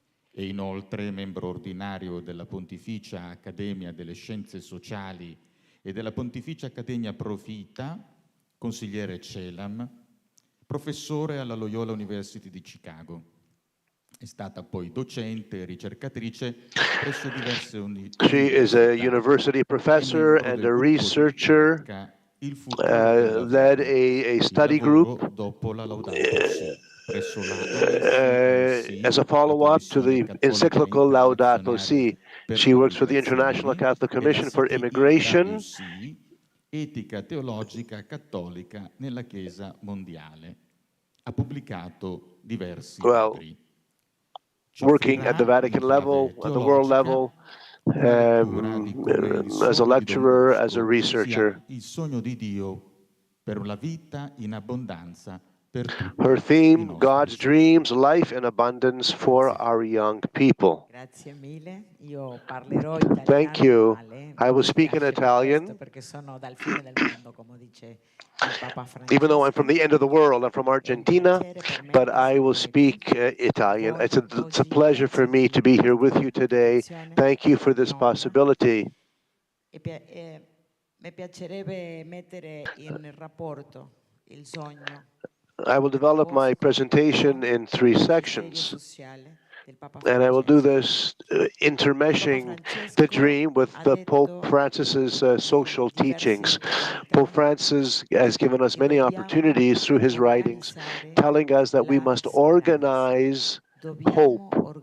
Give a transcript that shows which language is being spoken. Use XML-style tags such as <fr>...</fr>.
<it>È inoltre membro ordinario della Pontificia Accademia delle Scienze Sociali e della Pontificia Accademia Pro Vita, consigliere CELAM, professore alla Loyola University di Chicago. È stata poi docente e ricercatrice presso diverse</it> <en>She is a</en> <it>università.</it> <en>university professor and a researcher, led a study group as a follow-up to the encyclical Laudato Si. She works for the International Catholic Commission for Immigration.</en> <it>Etica teologica cattolica nella Chiesa mondiale. Ha pubblicato diversi libri.</it> <en>Working at the Vatican level, at the world level, as a lecturer, as a researcher.</en> <it>Il sogno di Dio per la vita in abbondanza per tutti.</it> <en>Her theme, God's dreams, life in abundance for our young people.</en> <it>Grazie mille. Io parlerò italiano.</it> <en>Thank you. Male. I will speak in Italian.</en> <it>Perché sono dal fine del mondo, come dice il Papa Francesco.</it> <en>Even though I'm from the end of the world, I'm from Argentina, but I will speak Italian. It's a pleasure for me to be here with you today. Thank you for this possibility.</en> <it>Mi piacerebbe mettere in rapporto il sogno.</it> <en>I will develop my presentation in 3 sections, and I will do this intermeshing the dream with the Pope Francis's social teachings. Pope Francis has given us many opportunities through his writings, telling us that we must organize hope.</en>